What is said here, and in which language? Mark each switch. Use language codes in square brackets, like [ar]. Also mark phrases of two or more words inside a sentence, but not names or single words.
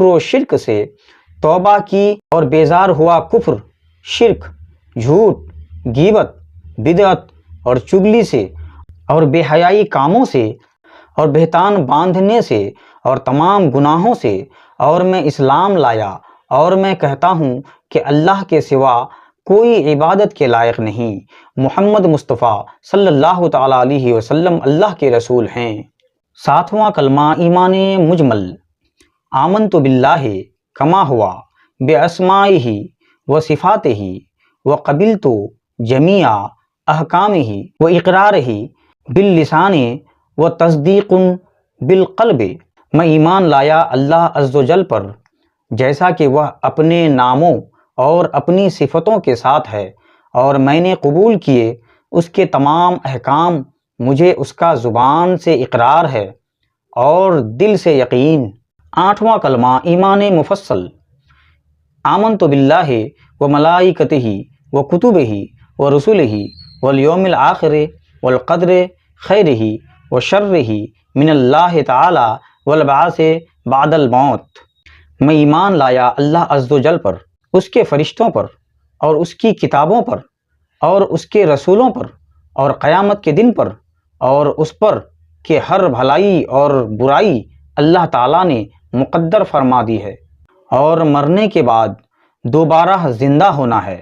[ur] و شرک سے توبہ کی اور بیزار ہوا کفر، شرک، جھوٹ، غیبت، بدعت اور چغلی سے اور بے حیائی کاموں سے اور بہتان باندھنے سے اور تمام گناہوں سے، اور میں اسلام لایا اور میں کہتا ہوں کہ اللہ کے سوا کوئی عبادت کے لائق نہیں، محمد مصطفیٰ [ar] صلی اللہ تعالیٰ علیہ وسلم [ur] اللہ کے رسول ہیں۔ ساتواں کلمہ ایمان مجمل [ar] آمنت باللہ کما ہوا باسمائہ و صفاتہ وقبلت جمیع احکامہ واقرارہ باللسان وتصدیق بالقلب، [ur] میں ایمان لایا اللہ [ar] عز و جل [ur] پر جیسا کہ وہ اپنے ناموں اور اپنی صفتوں کے ساتھ ہے، اور میں نے قبول کیے اس کے تمام احکام، مجھے اس کا زبان سے اقرار ہے اور دل سے یقین۔ 8واں کلمہ ایمان مفصل، [ar] آمنت باللہ وملائکتہ وکتبہ ورسلہ والیوم الآخر والقدر خیرہ وشرہ من اللہ تعالی والبعث بعد الموت، [ur] میں ایمان لایا اللہ [ar] عز و جل [ur] پر، اس کے فرشتوں پر اور اس کی کتابوں پر اور اس کے رسولوں پر اور قیامت کے دن پر، اور اس پر کہ ہر بھلائی اور برائی اللہ تعالیٰ نے مقدر فرما دی ہے، اور مرنے کے بعد دوبارہ زندہ ہونا ہے۔